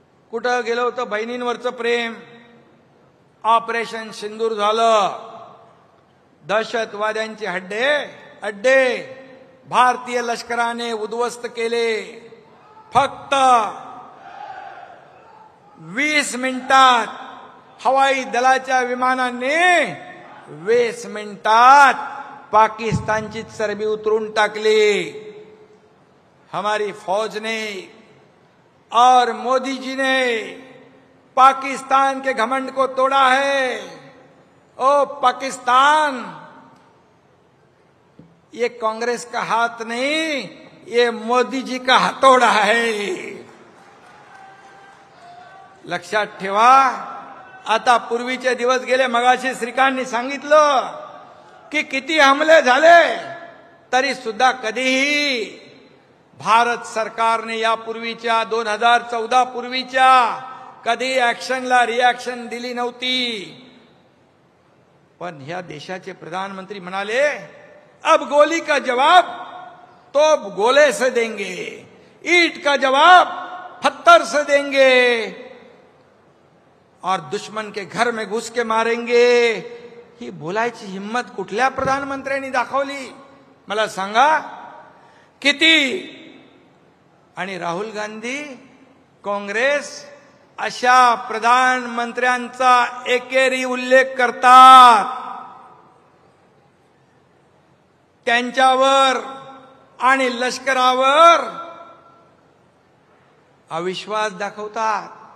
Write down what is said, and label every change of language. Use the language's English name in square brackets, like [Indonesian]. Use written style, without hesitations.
[Marathi] कुठं गेलं होतं बहिणींवरचं प्रेम? ऑपरेशन सिंदूर झालं, दहशतवाद्यांचे अड्डे भारतीय लष्कराने उद्ध्वस्त केले. फक्त 20 मिनिटात हवाई दलाच्या विमानाने 20 मिनिटात पाकिस्तानची चरबी उतरून टाकली. [Hindi] हमारी फौज ने और मोदी जी ने पाकिस्तान के घमंड को तोड़ा है. ओ पाकिस्तान, ये कांग्रेस का हाथ नहीं, ये मोदी जी का हथौड़ा है. [Marathi] लक्षात ठेवा. आता पूर्वीचे दिवस गेले. मगाशी श्रीकांतनी सांगितलं की किती हमले झाले तरी सुद्धा कधीही भारत सरकारने यापूर्वीच्या 2014 पूर्वीच्या कधी ऍक्शनला रिॲक्शन दिली नव्हती. पण ह्या देशाचे प्रधानमंत्री म्हणाले, [Hindi] अब गोली का जवाब तो गोले से देंगे, ईंट का जवाब पत्थर से देंगे और दुश्मन के घर में घुस के मारेंगे. [Marathi] ही बोलायची हिम्मत कुठल्या प्रधानमंत्र्यांनी दाखवली मला सांगा? किती? आणि राहुल गांधी, काँग्रेस अशा प्रधानमंत्र्यांचा एकेरी उल्लेख करतात, त्यांच्यावर आणि लष्करावर अविश्वास दाखवतात.